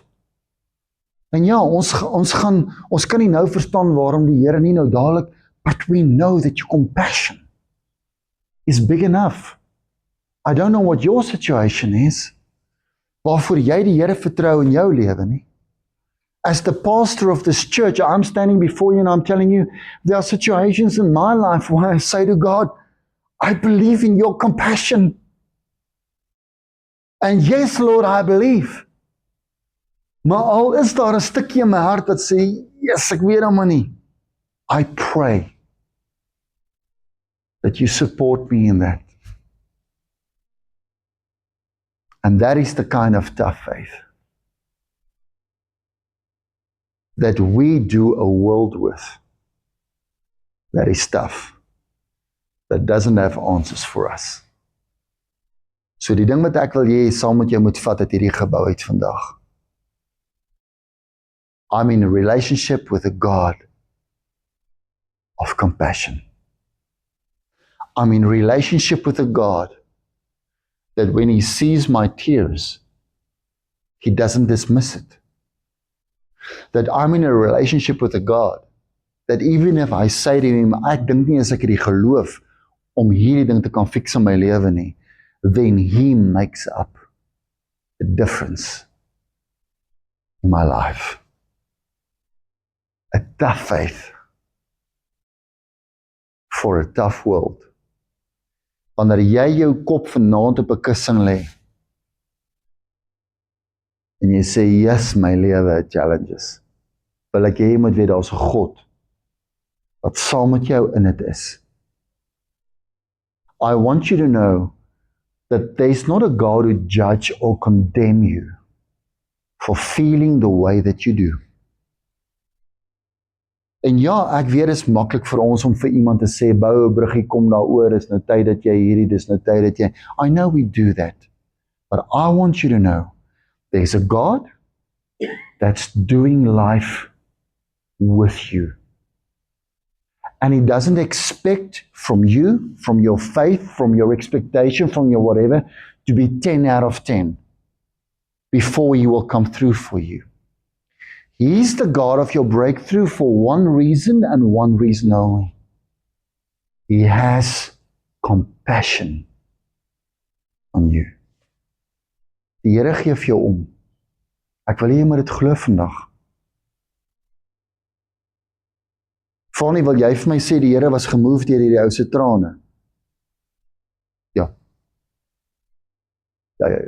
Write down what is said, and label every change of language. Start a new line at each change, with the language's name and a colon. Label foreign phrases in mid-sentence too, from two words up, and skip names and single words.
Afrikaans: En ja, ons kan nie nou verstaan waarom die Here nie nou dadelik,
English: but we know that your compassion is big enough. I don't know what your situation is,
Afrikaans: waarvoor jy die Here vertrou in jou lewe nie.
English: As the pastor of this church, I'm standing before you and I'm telling you, there are situations in my life where I say to God, I believe in your compassion. And yes, Lord, I believe.
Afrikaans: Maar al is daar 'n stukkie in my hart wat sê, yes, ek weet hom nie.
English: I pray that you support me in that. And that is the kind of tough faith that we do a world with. That is tough. That doesn't have answers for us.
Afrikaans: So die ding wat ek wil hê saam met jou moet vat uit hierdie gebou uit vandag.
English: I'm in a relationship with a God of compassion. I'm in a relationship with a God that when He sees my tears, He doesn't dismiss it. That I'm in a relationship with a God that even if I say to Him,
Afrikaans: ek dink nie as ek hierdie geloof om hierdie ding te kan fix in my lewe nie,
English: then He makes up the difference in my life. A tough faith for a tough world.
Afrikaans: Wanneer jy jou kop vanaand op 'n kussing lê en jy sê, yes, my lewe het challenges, wil ek jy moet weet daar's 'n God wat saam met jou in dit is.
English: I want you to know that there's not a God who judge or condemn you for feeling the way that you do.
Afrikaans: En ja, ek weet is maklik vir ons om vir iemand te sê, bou 'n bruggie, kom daaroor, is nou tyd dat jy hierdie, dis nou tyd dat jy,
English: I know we do that, but I want you to know, there's a God that's doing life with you. And He doesn't expect from you, from your faith, from your expectation, from your whatever, to be 10 out of 10 before He will come through for you. He's the God of your breakthrough for one reason and one reason only. He has compassion on you.
Afrikaans: Die Here gee vir jou om. Ek wil hê jy moet dit glo vandag. Fanny, wil jy vir my sê die Here was gemove deur hierdie ou se trane? Ja. Ja.